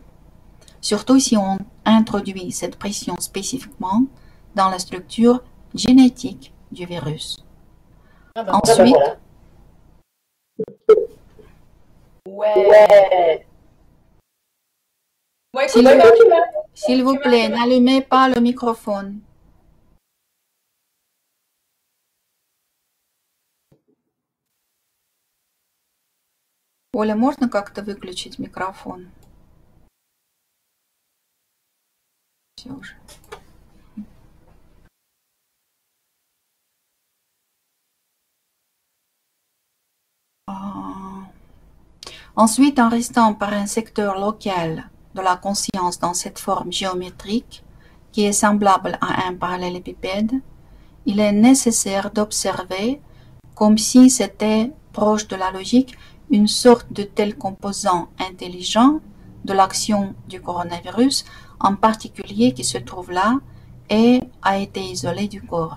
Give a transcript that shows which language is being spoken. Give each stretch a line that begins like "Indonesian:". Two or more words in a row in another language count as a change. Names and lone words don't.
French: Surtout si on introduit cette pression spécifiquement dans la structure génétique du virus. Ensuite, ouais. S'il vous plaît, n'allumez pas le microphone.
Russian: Оля, можно как-то выключить микрофон? Все уже.
French: Ensuite, en restant par un secteur local de la conscience dans cette forme géométrique, qui est semblable à un parallélépipède, il est nécessaire d'observer, comme si c'était proche de la logique, une sorte de tel composant intelligent de l'action du coronavirus, en particulier qui se trouve là et a été isolé du corps.